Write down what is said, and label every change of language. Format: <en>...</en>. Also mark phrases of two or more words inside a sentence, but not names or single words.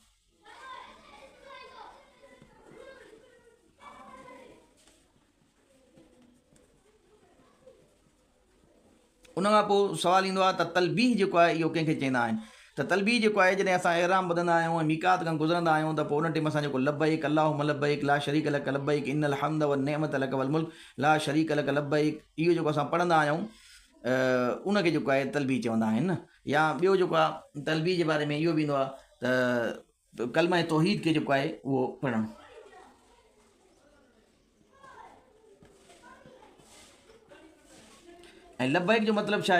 <sd>उन खां पोइ सुवालु ईंदो आहे त तलबीह जेको आहे इहो कंहिंखे चवंदा आहिनि? त तलबीह जेको आहे जॾहिं असां एराम ॿधंदा आहियूं ऐं मीकात खां गुज़रंदा आहियूं त पोइ उन टाइम असां जेको</sd> <ar>لبيك اللهم لبيك لا شريك لك لبيك إن الحمد والنعمة لك والملك لا شريك لك لبيك,</ar> <sd>इहो जेको असां पढ़ंदा आहियूं उनखे जेको आहे तलबीह चवंदा आहिनि न। या ॿियो जेको आहे तलबीह जे बारे में इहो बि ईंदो आहे त कलमा तौहीद खे जेको आहे उहो पढ़णु। ऐं लब्बैक जो मतिलबु छा आहे?</sd>